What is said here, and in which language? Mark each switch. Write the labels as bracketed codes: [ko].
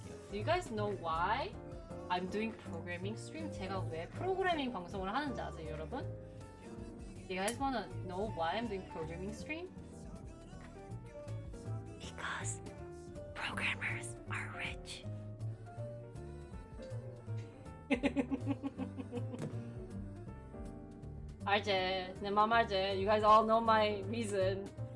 [en] Do you guys know why I'm doing programming stream? [ko] 제가 왜 프로그래밍 방송을 하는지 아세요, 여러분? [en] You guys wanna know why I'm doing programming stream? Because programmers are rich. [ko] 알지? 내 맘 알지? [en] You guys all know my reason.